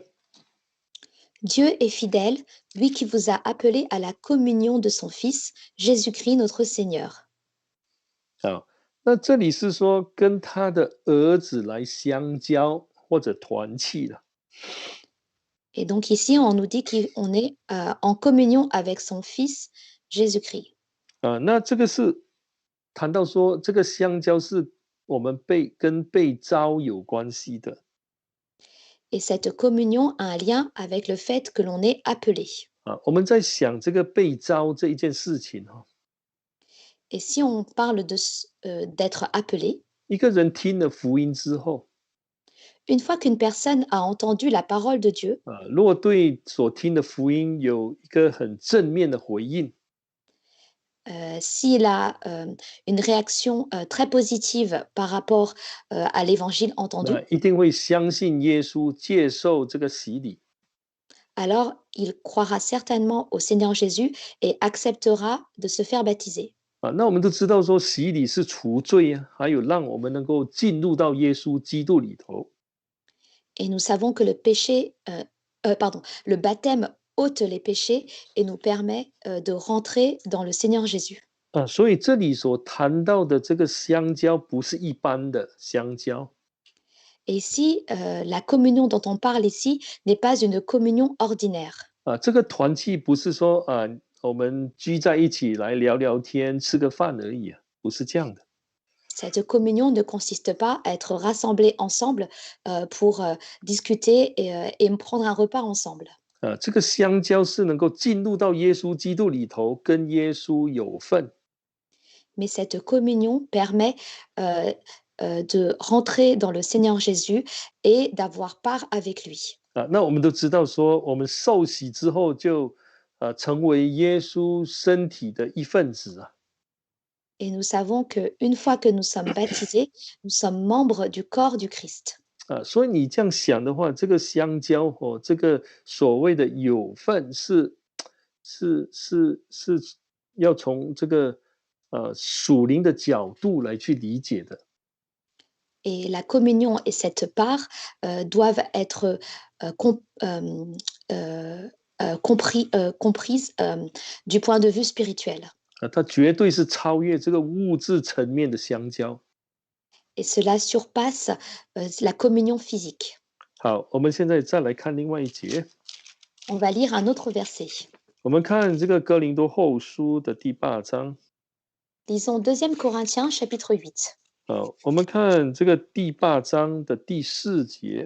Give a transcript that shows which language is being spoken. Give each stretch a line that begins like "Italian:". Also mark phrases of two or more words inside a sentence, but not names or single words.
French: Dieu est fidèle, lui qui vous a appelé à la communion de son Fils, Jésus-Christ notre Seigneur.
Chinese: 那这里是说跟他的儿子来相交或者团契了。
French: Et donc ici, on nous dit qu'on est en communion avec son Fils, Jésus-Christ.
Chinese: 那这个是谈到说这个相交是我们跟被招有关系的。
French: Et cette communion a un lien avec le fait que l'on est appelé.
Chinese: 我们在想这个被招这一件事情
French: Et si on parle d'être appelé,
Chinese: 一个人听了福音之后
French: une fois qu'une personne a entendu la parole de Dieu,
Chinese: 如果对所听的福音有一个很正面的回应
French: s'il a une réaction très positive par rapport à l'évangile entendu,
Chinese: 一定会相信耶稣，接受这个洗礼。
French: alors il croira certainement au Seigneur Jésus et acceptera de se faire baptiser.
Chinese: 那我们都知道说洗礼是除罪啊，还有让我们能够进入到耶稣基督里头。
French: Et nous savons que le baptême ôte les péchés et nous permet de rentrer dans le Seigneur Jésus.
Chinese: 所以这里所谈到的这个相交不是一般的相交。
French: Et ici, la communion dont on parle ici n'est pas une communion ordinaire.
Chinese: 这个团契不是说我们聚在一起来聊聊天、吃个饭而已啊，不是这样的。
French: Cette communion ne consiste pas à être rassemblés ensemble pour discuter et prendre un repas ensemble.
Chinese: 这个相交是能够进入到耶稣基督里头，跟耶稣有份。
French: Mais cette communion permet de rentrer dans le Seigneur Jésus et d'avoir part avec lui.
Chinese: 那我们都知道说，我们受洗之后就成为耶稣身体的一份子啊。
French: Et nous savons qu'une fois que nous sommes baptisés, nous sommes membres du corps du Christ.
Chinese: 所以你这样想的话，这个相交这个所谓的有份是要从这个属灵的角度来去理解的。
French: Et la communion et cette part doivent être comprises du point de vue spirituel.
Chinese: 它绝对是超越这个物质层面的相交。
French: Et cela surpasse la communion physique.
Chinese: 好，我们现在再来看另外一节。
French: On va lire un autre verset.
Chinese: 我们看这个哥林多后书的第8章。
French: Lisons 2 Corinthiens chapitre 8.
Chinese: 我们看这个第8章的第4节。